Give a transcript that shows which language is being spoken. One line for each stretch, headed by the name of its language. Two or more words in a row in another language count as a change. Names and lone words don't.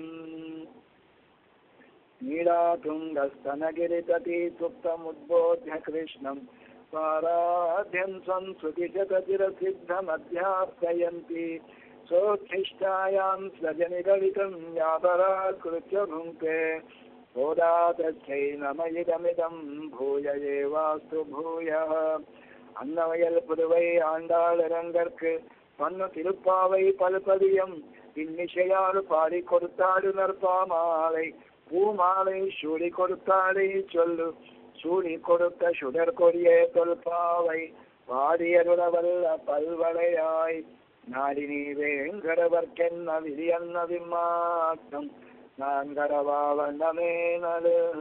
Sanskrit: నీళాతుంగస్తనగిరితటీ సుప్తముద్బోధ్య కృష్ణం స్వారాధ్యం సంస్కృతిశతచిరసిద్ధమధ్యాప్యయంతి సోచ్ఛిష్టాయాం స్రజనిగలితం వ్యాపరాకృత్య భుంక్తే సోదాతస్యై నమయిదమిదం భూయ ఏవాస్తు భూయః.
Tamil: அன்னவயல் புதுவை ஆண்டாளரங்கற்கு பன்னு திருப்பாவை பல்பதியம் இன்னிசையாறு பாடி கொடுத்தாடு நற்பாமாலை பூமாலை சூடி கொடுத்தாடை சொல்லு சூடி கொடுத்த சுடர் கொடியே தொல்பாவை பாடியருளவல்ல பல்வளையாய் நாடினி வேங்கடவர்க்கென்ன விதியன்ன விம்மாத்தம் நான் கடவாவண்ணமே நடு